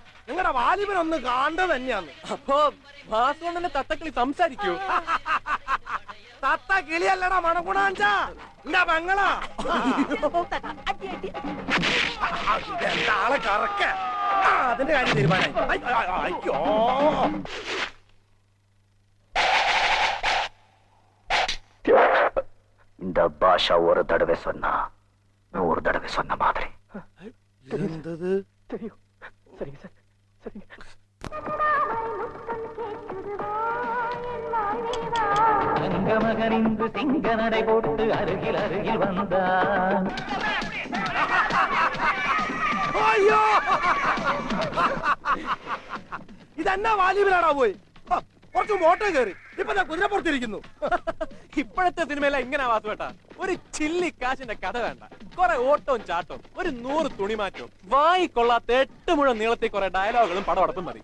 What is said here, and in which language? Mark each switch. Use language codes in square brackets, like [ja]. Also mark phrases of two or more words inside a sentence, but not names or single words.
[ml] നിങ്ങളുടെ വാലിബനൊന്ന് കാണേണ്ടത് തന്നെയാന്ന്. അപ്പൊ വാസുണ്ണന്റെ തത്തക്കിളി സംസാരിക്കൂ? തത്ത കിളിയല്ലടാ മണഗുണാഞ്ചാ, എന്റെ പെങ്ങളാ. ആളെ കറക്ക. അതിന്റെ കാര്യം തീരുമാനായി. അയ്യോ, [ta] இந்த பாஷா ஒரு தடவை சொன்னா 100 தடவை சொன்ன மாதிரி. [ml] എന്തത്? [ta] சரிங்க சார், சரிங்க. தங்கமகன் இன்று சிங்க நடை போட்டு அருகில் அருகில் வந்தான். [ml] അയ്യോ, ഇതെന്നാ വാലിബനാടാ പോയി? കുറച്ച് മോട്ടം കയറി ഇപ്പൊ ഞാൻ കുതിരപ്പുറത്തിരിക്കുന്നു. ഇപ്പോഴത്തെ സിനിമയില ഇങ്ങനെ വാസുവേട്ടാ, ഒരു ചില്ലി കാശിന്റെ കഥ വേണ്ട, കുറെ ഓട്ടവും ചാട്ടവും, ഒരു 100 തുണിമാറ്റവും, വായിക്കൊള്ളാത്ത 8 മുഴം നീളത്തിൽ കുറെ ഡയലോഗുകളും പടവടപ്പും മതി.